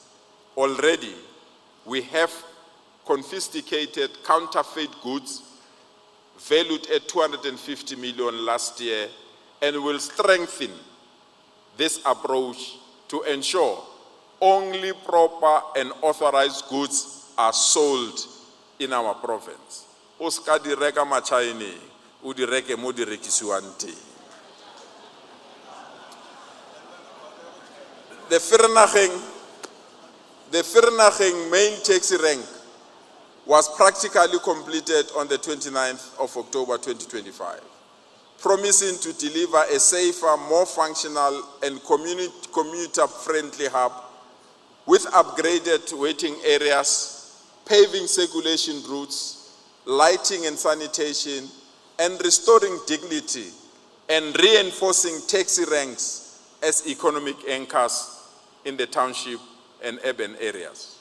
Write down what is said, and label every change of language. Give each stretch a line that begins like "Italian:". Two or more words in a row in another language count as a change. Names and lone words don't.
English: Already, we have confiscated counterfeit goods valued at 250 million last year and will strengthen this approach to ensure only proper and authorized goods are sold in our province.
Tswana: Uska di reka machaini, u di reke mo di rekisiwang teng.
English: The Vereeniging main taxi rank was practically completed on the 29th of October 2025, promising to deliver a safer, more functional and commuter-friendly hub with upgraded waiting areas, paving circulation routes, lighting and sanitation, and restoring dignity and reinforcing taxi ranks as economic anchors in the township and urban areas.